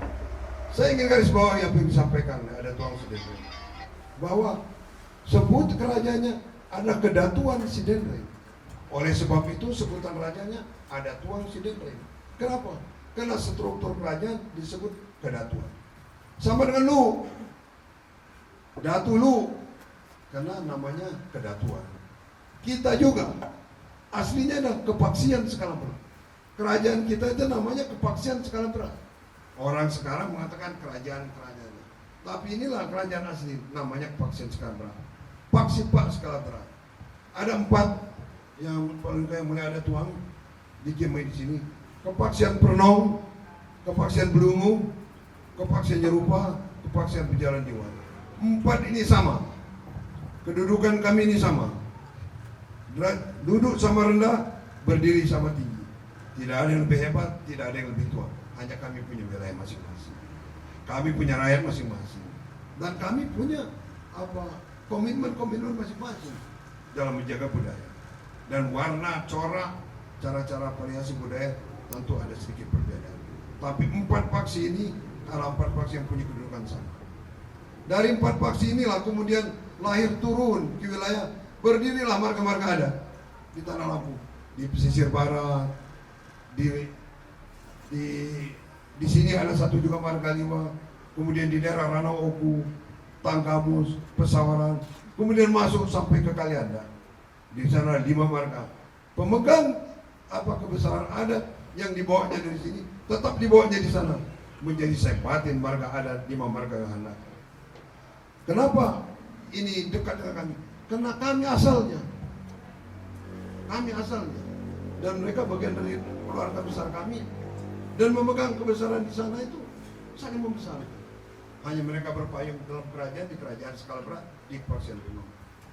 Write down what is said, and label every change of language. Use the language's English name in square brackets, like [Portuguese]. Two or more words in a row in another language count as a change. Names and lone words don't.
[Indonesian] Saya ingin garis bawahi apa yang disampaikan ada Tuan Sidendreng, bahwa sebut kerajaannya adalah Kedatuan Sidendreng. Oleh sebab itu sebutan rajanya ada Tuan Sidendreng. Kenapa? Karena struktur kerajaan disebut Kedatuan. Sama dengan lu, Datu lu, karena namanya Kedatuan. Kita juga aslinya adalah Kepaksian Skalabra. Kerajaan kita itu namanya Kepaksian Skalabra. Orang sekarang mengatakan kerajaan-kerajaan, tapi inilah kerajaan asli, namanya Kepaksian Skalabra. Paksi Pak Skalabra. Ada 4 yang paling mulai ada tuang di Jemai di sini. Kepaksian Pernong, Kepaksian Belungu, Kepaksian Nyerupa, Kepaksian Pejalan Diwali. 4 ini sama. Kedudukan kami ini sama. Duduk sama rendah, berdiri sama tinggi. Tidak ada yang lebih hebat, tidak ada yang lebih tua. Hanya kami punya wilayah masing-masing. Kami punya rakyat masing-masing. Dan kami punya komitmen masing-masing dalam menjaga budaya. Dan warna, corak, cara-cara variasi budaya tentu ada sedikit perbedaan. Tapi 4 paksi ini adalah 4 paksi yang punya kedudukan sama. Dari 4 paksi inilah kemudian lahir turun ke wilayah, berdirilah marga-marga adat di Tanah Lampung, di pesisir barat, di sini ada satu juga marga 5, kemudian di daerah Ranau Oku, Tangkamus, Pesawaran, kemudian masuk sampai ke Kalianda. Di sana 5 marga. Pemegang kebesaran adat yang dibawanya dari sini tetap dibawanya di sana menjadi sempatin marga adat 5 marga yang ada. Kenapa ini dekat dengan kami? Karena kami asalnya, dan mereka bagian dari keluarga besar kami, dan memegang kebesaran di sana itu saling membesarkan. Hanya mereka berpayung dalam kerajaan, di kerajaan Skalabra, di Kepaksian Pernong.